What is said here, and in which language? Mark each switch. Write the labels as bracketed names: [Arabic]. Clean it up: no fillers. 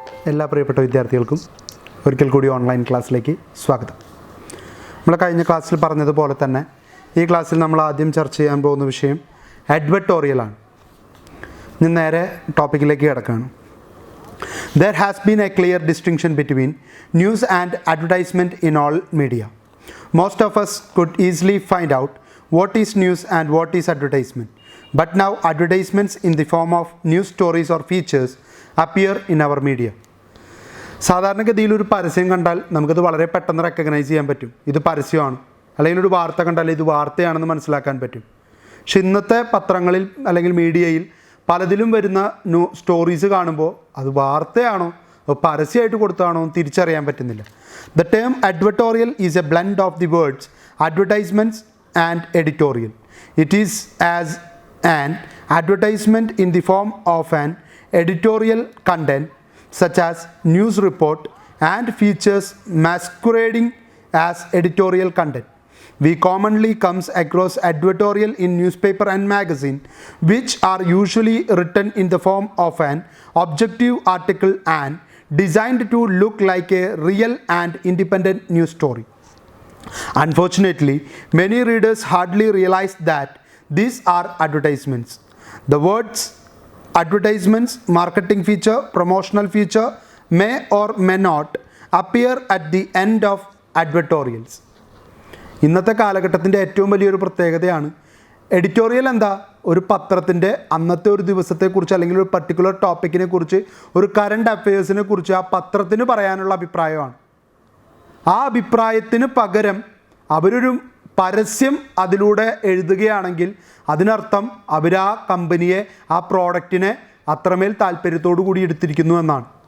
[Malayalam] എല്ലാ പ്രിയപ്പെട്ട വിദ്യാർത്ഥികൾക്കും ഒരിക്കൽ കൂടി ഓൺലൈൻ ക്ലാസ്സിലേക്ക് സ്വാഗതം. നമ്മൾ കഴിഞ്ഞ ക്ലാസ്സിൽ പറഞ്ഞതുപോലെ തന്നെ ഈ ക്ലാസ്സിൽ നമ്മൾ ആദ്യം ചർച്ച ചെയ്യാൻ പോകുന്ന വിഷയം അഡ്വർട്ടോറിയലാണ്. ഇനി നേരെ ടോപ്പിക്കിലേക്ക് കിടക്കുകയാണ്. [English] There has been a clear distinction between news and advertisement in all media. Most of us could easily find out what is news and what is advertisement. But now advertisements in the form of news stories or features appear in our media. [Malayalam] സാധാരണഗതിയിൽ ഒരു പരസ്യം കണ്ടാൽ നമുക്കത് വളരെ പെട്ടെന്ന് recognise ചെയ്യാൻ പറ്റും. ഇത് പരസ്യമാണ്, അല്ലെങ്കിൽ ഒരു വാർത്ത കണ്ടാൽ ഇത് വാർത്തയാണെന്ന് മനസ്സിലാക്കാൻ പറ്റും. പക്ഷെ ഇന്നത്തെ പത്രങ്ങളിൽ അല്ലെങ്കിൽ മീഡിയയിൽ പലതിലും വരുന്ന സ്റ്റോറീസ് കാണുമ്പോൾ അത് വാർത്തയാണോ പരസ്യമായിട്ട് കൊടുത്താണോ തിരിച്ചറിയാൻ പറ്റുന്നില്ല. [English] The term advertorial is a blend of the words advertisements and editorial. It is as an advertisement in the form of an editorial content such as news report and features masquerading as editorial content. We commonly comes across advertorial in newspaper and magazine, which are usually written in the form of an objective article and designed to look like a real and independent news story. Unfortunately, many readers hardly realize that these are advertisements. The words advertisements, marketing feature, promotional feature may or may not appear at the end of advertorials. [Malayalam] ഇന്നത്തെ കാലഘട്ടത്തിൻ്റെ ഏറ്റവും വലിയൊരു പ്രത്യേകതയാണ് editorial. എന്താ? ഒരു പത്രത്തിൻ്റെ അന്നത്തെ ഒരു ദിവസത്തെക്കുറിച്ച് അല്ലെങ്കിൽ ഒരു പർട്ടിക്കുലർ ടോപ്പിക്കിനെ കുറിച്ച്, ഒരു കറണ്ട് അഫയേഴ്സിനെ കുറിച്ച് ആ പത്രത്തിന് പറയാനുള്ള അഭിപ്രായമാണ്. ആ അഭിപ്രായത്തിന് പകരം അവരൊരു പരസ്യം അതിലൂടെ എഴുതുകയാണെങ്കിൽ അതിനർത്ഥം അവർ ആ കമ്പനിയെ, ആ പ്രോഡക്റ്റിനെ അത്രമേൽ താല്പര്യത്തോടു കൂടി എടുത്തിരിക്കുന്നു എന്നാണ്.